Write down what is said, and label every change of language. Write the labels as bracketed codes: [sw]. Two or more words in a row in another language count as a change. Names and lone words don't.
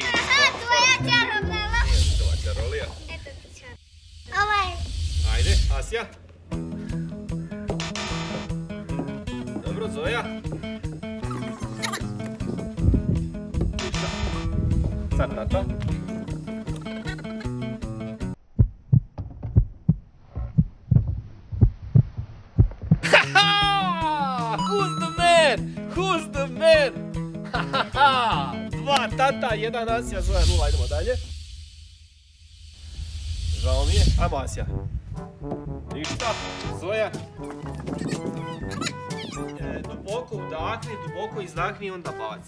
[bs] Tvoja čarobnela. nije tvoja čarolija. Eto ti čar. Ovaj. Ajde, Asija. Dobro, Zoja. Ništa. Sad tata. [en] Who's the man? [bs] Dva tata, 1 Asija, Zoja 0. Idemo dalje. Žao mi je. Ajmo Asija. Ništa. Zoja. Duboko udahni, duboko izdahni i onda baci.